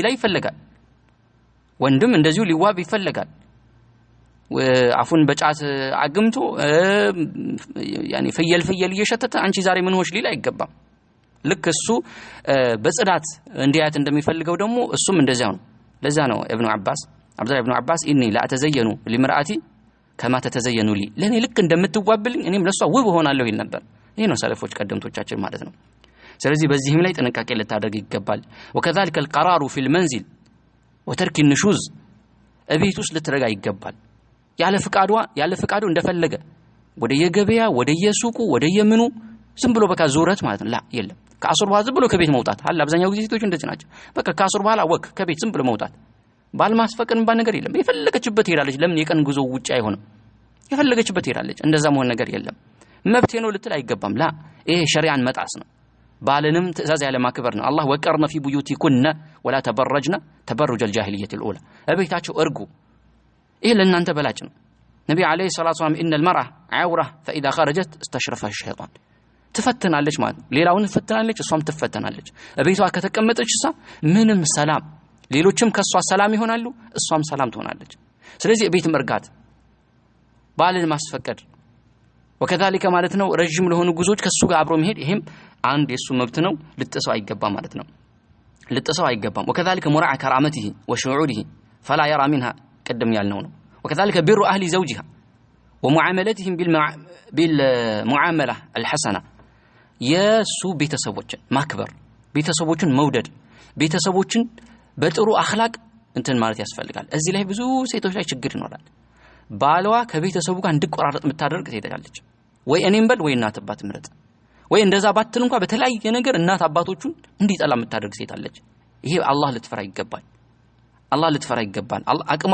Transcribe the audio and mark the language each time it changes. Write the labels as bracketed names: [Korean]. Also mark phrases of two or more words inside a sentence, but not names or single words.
[Amharic] ላይ ይፈልጋል ወንድም እንደዚሁ ሊዋብ ይፈልጋል አፉን በጫት አግምቶ ያኔ ፍየል እየሸተተ አንቺ ዛሬ ምን ሆሽ ሊል አይገባም ልክ እሱ በጽዳት እንዲያት እንደሚፈልገው ደግሞ እሱም እንደዛው ነው ለዛ ነው አብዱላህ ኢብኑ አባስ [Arabic] إني لأتزين لامرأتي كما تتزين لي [Amharic] ለኔ ልክ እንደምትዋብልኝ እኔም ለሷ ውብ ሆናለሁ ይል ነበር ይሄ ነው ሰለፎች ቀደምቶቻችን ማለት ነው ስለዚህ በዚህም ላይ ጥንቃቄ ልታደርግ ይገባል [Arabic] وكذلك القرار في المنزل وترك النشوز [Amharic] እቤት ውስጥ ልትረጋ ይገባል ያለ ፍቃዱ እንደፈለገ ወደ የገበያ ወደ የሱቁ ወደ የምኑ ዝም ብሎ በቃ ዙረት ማለት ነው ላ የለም ከአሱር በኋላ ዝም ብሎ ከቤት መውጣት አለ አብዛኛው ጊዜ ሴቶች እንደዚህ ናቸው በቃ ከአሱር በኋላ ወክ ከቤት ዝም ብሎ መውጣት ባል ማስፈቀድ እንባ ነገር የለም የፈለገችበት ሄዳለች ለምን የቀን ጉዞ ውጪ አይሆንም የፈለገችበት ሄዳለች እንደዛ መሆን ነገር የለም መብቴ ነው ልትል አይገባም ላ ይሄ ሸሪዓን መጣስ ነው ባልንም ትእዛዝ ያለ ማክበር ነው አላህ [Arabic] وقرن في بيوتكن ولا تبرجن تبرج الجاهليه الاولى [Amharic] እቤታቸው እርጉ ይሄ ለእናንተ በላጭ ነው ነብዩ [Arabic] عليه الصلاة والسلام ان المرأة عورة فاذا خرجت استشرفها الشيطان [Amharic] ትፈተናለች ማለት ሌላውን ትፈተናለች እሷም ትፈተናለች እቤቷ ከተቀመጠች ምንም ሰላም ሌሎችም ከሷ ሰላም ይሆናሉ እሷም ሰላም ትሆናለች ስለዚህ እቤት መርጋት ባልን ማስፈቀድ وكذلك ማለት ነው ረጅም ለሆኑ ጉዞች ከሱ ጋር አብሮ መሄድ ይሄም አንድ የሱ መብት ነው ልጥሰው አይገባም ማለት ነው ልጥሰው አይገባም [Arabic] وكذلك مراعاه كرامته وشعوره فلا يرى منها قدم [Amharic] ያልነው ነው [Arabic] وكذلك بر اهل زوجها ومعاملتهم بالمعامله الحسنه [Amharic] የሱ ቤተሰቦችን ማክበር ቤተሰቦችን መውደድ ቤተሰቦችን በጥሩ አኽላቅ እንትን ማለት ያስፈልጋል እዚህ ላይ ብዙ ሴቶች ላይ ችግር ይኖራል ባሏ ከቤተሰቡ ጋር እንዲቆራረጥ የምታደርግ ሴት አለች። ወይ እኔም በል ወይ እናት አባት ምረጥ፣ ወይ እንደዛ ባትል እንኳን በተለያየ ነገር እናት አባቶቹን እንዲጠላ የምታደርግ ሴት አለች። ይሄ አላህ ልትፈራ ይገባል። አላህ ልትፈራ ይገባል። አቅሟ